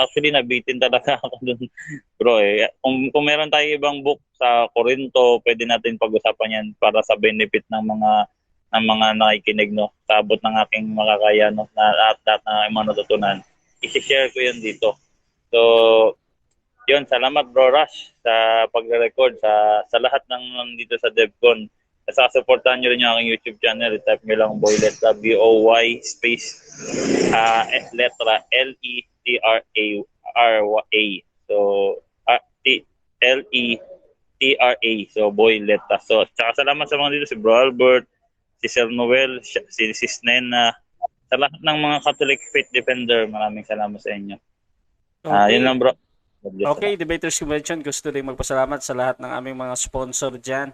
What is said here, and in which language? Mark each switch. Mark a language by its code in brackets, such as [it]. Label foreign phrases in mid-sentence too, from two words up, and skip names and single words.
[tl] Actually, nabitin talaga ako dun, bro. Kung meron tayo ibang book sa Corinto, pwede natin pag-usapan yan para sa benefit ng mga nakikinig, no? Sa abot ng aking makakaya, no? Na mga natutunan. I-share ko yan dito. So, yun, salamat, bro Rush, sa pagre-record, sa lahat ng nandito sa DevCon. Supportahan nyo rin yung aking YouTube channel. I-type nyo lang Boy Letra, B-O-Y space letra L-E-T-R-A-R-A. So, L-E-T-R-A. So, Boy Letra. So, tsaka salamat sa mga dito, si Bro Albert, si Sir Noel, si Sis Nena, sa lahat ng mga [en] Catholic Faith Defender. [tl] Maraming salamat sa inyo. Okay. Yun lang, bro. Okay, Debaters Convention, gusto rin magpasalamat sa lahat ng aming mga sponsor dyan.